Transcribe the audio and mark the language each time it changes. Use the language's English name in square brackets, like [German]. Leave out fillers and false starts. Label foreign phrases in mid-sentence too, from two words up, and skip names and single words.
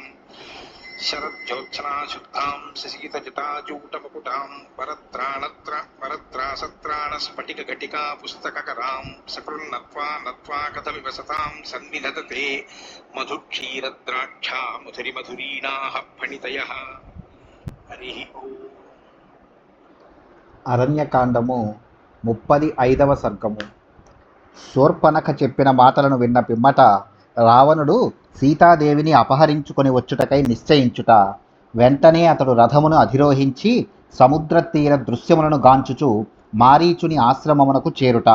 [Sanskrit] शरज्योत्सना शुद्धां शशीतजटाजूटमकुटां वरत्रासत्राणस्फटिकघटिका पुस्तककरां सकृन्नत्वा नत्वा कथमिव सतां सन्निधत्ते मधुक्षीरद्राक्षा मधुरिमधुरीणाः फणितयः। हरिः ओम्। [Telugu] అరణ్యకాండము 35వ సర్గము. శూర్పణఖ చెప్పిన మాటలను విన్న పిమ్మట రావణుడు సీతాదేవిని అపహరించుకొని వచ్చుటకై నిశ్చయించుట. వెంటనే అతడు రథమును అధిరోహించి సముద్ర తీర దృశ్యములను గాంచుచు మారీచుని ఆశ్రమమునకు చేరుట.